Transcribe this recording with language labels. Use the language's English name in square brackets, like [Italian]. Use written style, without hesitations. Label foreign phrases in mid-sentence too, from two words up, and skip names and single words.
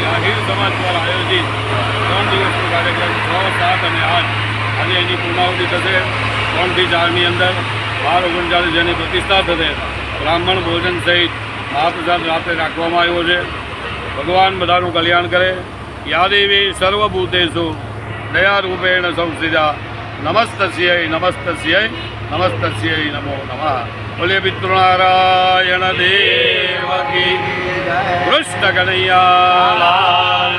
[Gujarati] આહિર સમાજ દ્વારા આયોજિત 3 દિવસનો કાર્યક્રમ 6, 7 અને 8 આજે એની પૂર્ણાહુતિ થશે। 3 થી 4ની અંદર 12:39 જેની પ્રતિષ્ઠા થશે। બ્રાહ્મણ ભોજન સહિત મહાપ્રસાદ રાત્રે રાખવામાં આવ્યો છે। ભગવાન બધાનું કલ્યાણ કરે। [Sanskrit] યાદેવી સર્વભૂતેષુ દયારૂપેણ સંસ્થિતા नमस्तस्यै नमस्तस्यै नमस्तस्यै नमो नमः। [Hindi] बोले पितृनारायण देव की कृष्ण कन्हैया।